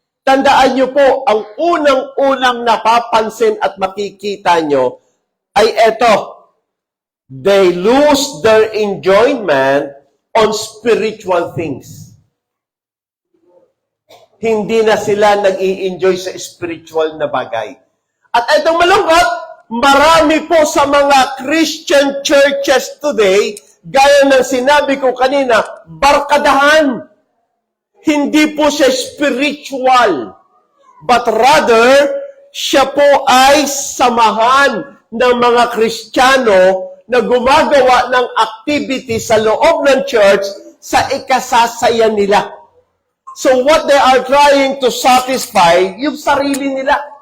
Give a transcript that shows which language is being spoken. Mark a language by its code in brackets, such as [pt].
[tl] Tandaan nyo po, ang unang-unang napapansin at makikita nyo ay eto. [en] They lose their enjoyment on spiritual things. [tl] Hindi na sila nag-i-enjoy sa spiritual na bagay. At itong malungkot, marami po sa mga Christian churches today, gaya ng sinabi ko kanina, barkadahan. Hindi po siya spiritual. [en] But rather, [tl] siya po ay samahan ng mga Kristiyano na gumagawa ng activity sa loob ng church sa ikasasaya nila. [en] So what they are trying to satisfy, [tl] yung sarili nila.